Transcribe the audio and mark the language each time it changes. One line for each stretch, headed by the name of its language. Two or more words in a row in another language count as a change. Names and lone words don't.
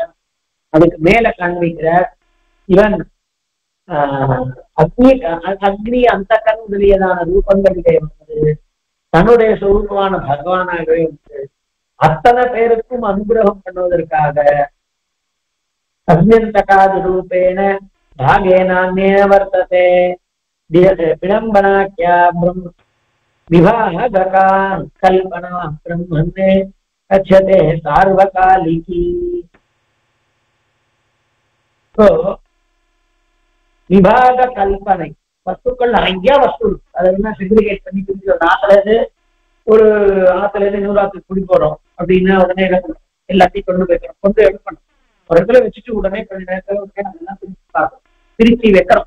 Tamil: அதுக்கு மேல காண்பிக்கிற இவன் அக்னி அந்த கண் முதலியதான ரூபங்களிலே வந்து தன்னுடைய சொரூபமான பகவானாகவே வந்து அத்தனை பேருக்கும் அனுகிரகம் பண்ணுவதற்காக
Sanskrit: अग्न्यन्तकादि रूपेण भागेनान्येन वर्तते विडम्बनाख्या ब्रह्म विभागकान् कल्पना ब्रह्मणे कथ्यते सार्वकालिकी.
Tamil: तो விபாக கல்பனை வஸ்துக்கள் நிறைய வஸ்து அதெல்லாம் செக்ரிகேட் பண்ணி பிரிச்சு ஒரு ஆத்துல இருந்து இன்னொரு ஆத்துக்கு குடி போறோம் அப்படின்னா உடனே எல்லாத்தையும் கொண்டு போய்க்கிறோம். கொண்டு எடுக்கணும் ஒரு இடத்துல வச்சுட்டு உடனே கொஞ்ச நேரத்துல அதெல்லாம் பிரிச்சு பார்க்கணும், பிரிச்சு வைக்கிறோம்.